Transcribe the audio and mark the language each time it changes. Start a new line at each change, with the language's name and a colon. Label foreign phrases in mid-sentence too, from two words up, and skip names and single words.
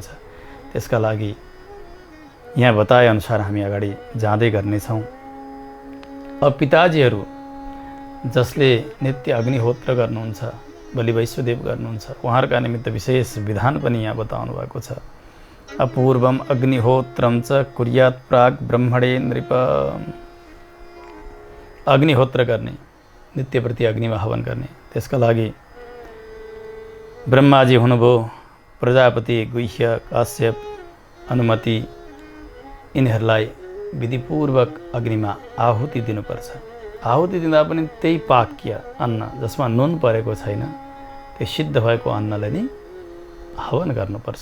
Nepali: त्यसका लागि यहाँ बताएअनुसार हामी अगाडि जाँदै गर्नेछौँ। अब पिताजीहरू जसले नित्य अग्निहोत्र गर्नुहुन्छ, बलि वैश्वदेव गर्नुहुन्छ, उहाँहरूका निमित्त विशेष विधान पनि यहाँ बताउनु भएको छ।
Sanskrit: अपूर्वम अग्निहोत्रम च कुर्यात् प्राग ब्रह्मणे नृप।
Nepali: अग्निहोत्र गर्ने, नित्यप्रति अग्निमा हवन गर्ने, त्यसका लागि ब्रह्माजी हुनुभयो, प्रजापति, गुह्य, काश्यप, अनुमति, यिनीहरूलाई विधिपूर्वक अग्निमा आहुति दिनुपर्छ। आहुति दिँदा पनि त्यही पाक्य अन्न जसमा नुन परेको छैन, त्यो सिद्ध भएको अन्नलाई नै हवन गर्नुपर्छ।